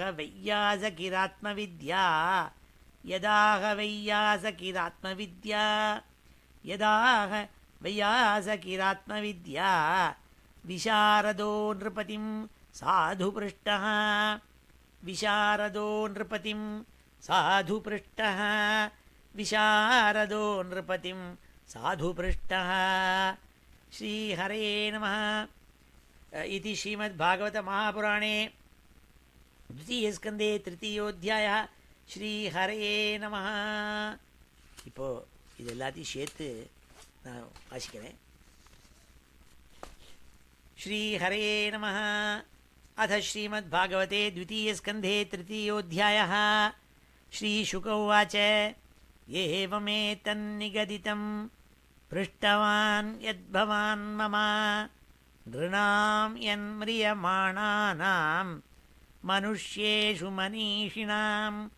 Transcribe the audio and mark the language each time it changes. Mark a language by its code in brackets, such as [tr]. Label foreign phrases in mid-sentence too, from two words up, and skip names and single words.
[sa] वैयासकिरात्मविद्या, यदाह वैयासकिरात्मविद्या, यदाह वैयासकिरात्मविद्या, विशारदो नृपतिं साधुपृष्टः, विशारदो नृपतिं साधुपृष्टः, विशारदो नृपतिं साधुपृष्टः. श्रीहरे नमः. इति श्रीमद्भागवतमहापुराणे द्वितीयस्कन्धे तृतीयोऽध्यायः. श्रीहरे नमः. [ta] இப்போது இது எல்லாத்தையும் சேர்த்து நான் வாசிக்கிறேன். [sa] श्रीहरे नमः. अथ श्रीमद्भागवते द्वितीयस्कन्धे तृतीयोऽध्यायः. श्रीशुक उवाच एवमेतन्निगदितं पृष्टवान् यद्भवान् मम नृणां यन्म्रियमाणानां मनुष्येषु मनीषिणां